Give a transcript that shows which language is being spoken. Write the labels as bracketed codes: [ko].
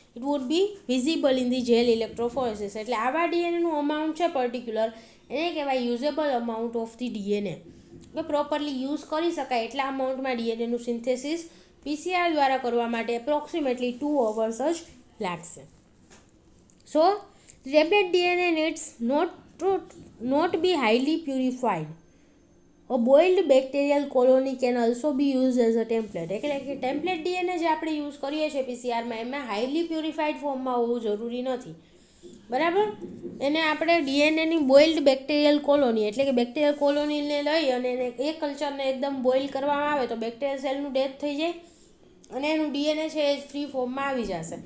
[en] It would be visible in the gel electrophoresis. [gu] એટલે આવા ડીએનએનું amount છે પર્ટિક્યુલર, એને કહેવાય usable amount of the DNA. કે પ્રોપરલી યુઝ કરી શકાય એટલા અમાઉન્ટમાં ડીએનએનું સિન્થેસિસ પીસીઆર દ્વારા કરવા માટે એપ્રોક્સિમેટલી 2 hours જ લાગશે. [en] So template DNA needs not be highly purified. A boiled bacterial colony can also be used as a template. [gu] એટલે કે ટેમ્પલેટ ડીએનએ જે આપણે યુઝ કરીએ છીએ પીસીઆરમાં, એમાં હાઈલી પ્યુરિફાઈડ ફોર્મમાં હોવું જરૂરી નથી, બરાબર. એને આપણે ડીએનએની બોઇલ્ડ બેક્ટેરિયલ કોલોની, એટલે કે બેક્ટેરિયલ કોલોનીને લઈ અને એને એ કલ્ચરને એકદમ બોઇલ કરવામાં આવે તો બેક્ટેરિયલ સેલનું ડેથ થઈ જાય અને એનું ડીએનએ છે એ ફ્રી ફોર્મમાં આવી જશે.